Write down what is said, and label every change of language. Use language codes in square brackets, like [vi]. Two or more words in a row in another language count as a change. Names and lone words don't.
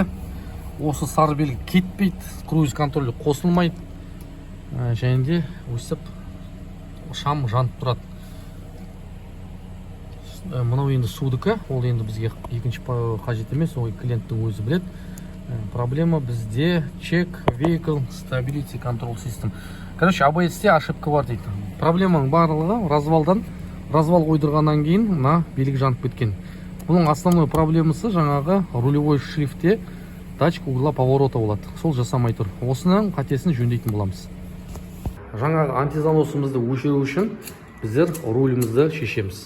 [kk] Осы сары белгі кетпейді, круиз контролі қосылмайды. Және де өсіп шам жанып тұрады. Мынау енді судыкі, ол енді бізге екінші қажет емес, ол клиенттің өзі біледі. Проблема бізде [en] check vehicle stability control system. [kk] Короче, ABS-те ошибка бар дейді. Проблеманың барлығы развал ойдырғаннан кейін мына белгі жанып кеткен. Бұның основной проблемасы жаңағы рулевой шрифте [ru] датчик угла поворота [kk] болады. Сол жасамай тұр. Осының қатесін жөндейтін боламыз. Жаңағы антизаносымызды өшіру үшін біздер рулімізді шешеміз.